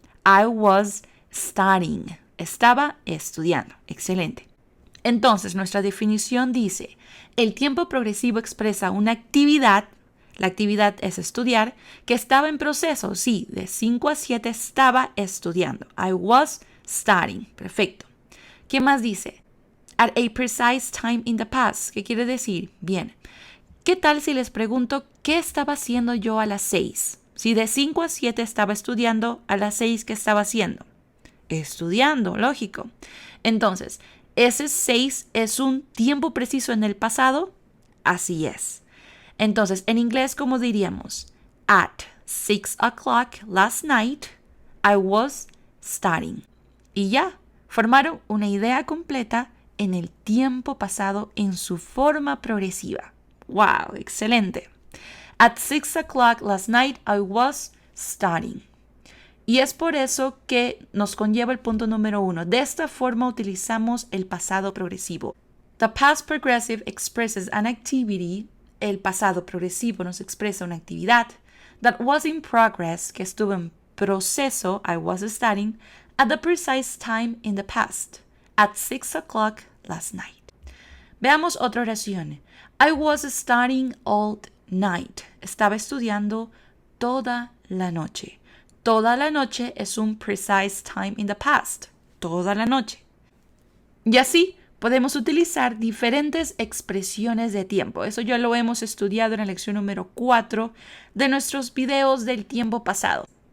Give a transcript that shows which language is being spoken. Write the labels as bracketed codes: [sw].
[en] I was studying. [es] Estaba estudiando. Excelente. Entonces, nuestra definición dice, el tiempo progresivo expresa una actividad, la actividad es estudiar, que estaba en proceso. Sí, de 5 a 7 estaba estudiando. [en] I was studying. [es] Perfecto. ¿Qué más dice? [en] At a precise time in the past. [es] ¿Qué quiere decir? Bien. ¿Qué tal si les pregunto qué estaba haciendo yo a las 6? Si de 5 a 7 estaba estudiando, a las 6, ¿qué estaba haciendo? Estudiando, lógico. Entonces, ¿ese 6 es un tiempo preciso en el pasado? Así es. Entonces, en inglés, ¿cómo diríamos? [en] At 6 o'clock last night, I was studying. [es] Y ya, formaron una idea completa en el tiempo pasado en su forma progresiva. ¡Wow! Excelente. [en] At 6 o'clock last night, I was studying. [es] Y es por eso que nos conlleva el punto número 1. De esta forma utilizamos el pasado progresivo. [en] The past progressive expresses an activity. [es] El pasado progresivo nos expresa una actividad [en] that was in progress, [es] que estuvo en proceso, [en] I was studying, at the precise time in the past, at 6 o'clock last night. [es] Veamos otra oración. [en] I was studying all night. [es] Estaba estudiando toda la noche. Toda la noche es un [en] precise time in the past. [es] Toda la noche. Y así podemos utilizar diferentes expresiones de tiempo. Eso ya lo hemos estudiado en la lección número 4 de nuestros videos del tiempo pasado.